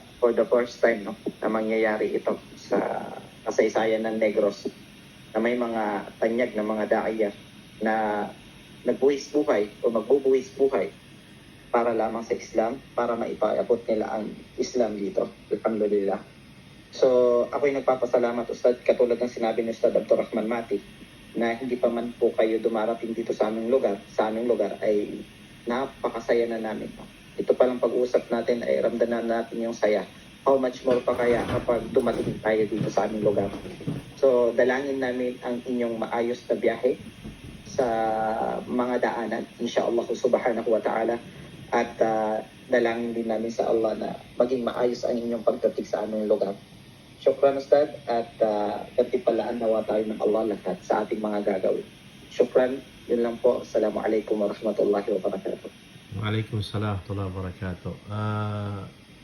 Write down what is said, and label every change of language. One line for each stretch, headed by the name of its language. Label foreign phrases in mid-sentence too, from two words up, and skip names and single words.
English: for the first time, no,
Filipino: na mangyayari ito sa kasaysayan ng Negros, na may mga tanyag na mga daaya na nagbuwis buhay o magbubuwis buhay para lamang sa Islam, para maipaabot nila ang Islam dito. Alhamdulillah. So, ako'y nagpapasalamat, Ustad, katulad ng sinabi ni Ustad Abdul Rahman Mati, na hindi pa man po kayo dumarating dito sa aming lugar ay napakasaya na namin. Ito palang pag-uusap natin ay ramdaman natin yung saya.
English: How much more
Filipino: pa kaya kapag dumating tayo dito sa aming lugar. So, dalangin namin ang inyong maayos na biyahe sa mga daanan,
Arabic: إن شاء الله سبحانه وتعالى.
Filipino: At dalangin din namin sa Allah na maging maayos ang inyong pagdating sa aming lugar. Syukran, Ustad, at katipalaan nawa tayo ng Allah lahat sa ating mga gagawin. Syukran, yun lang po.
Arabic: السلام عليكم ورحمة الله وبركاته. وعليكم السلام ورحمة الله وبركاته.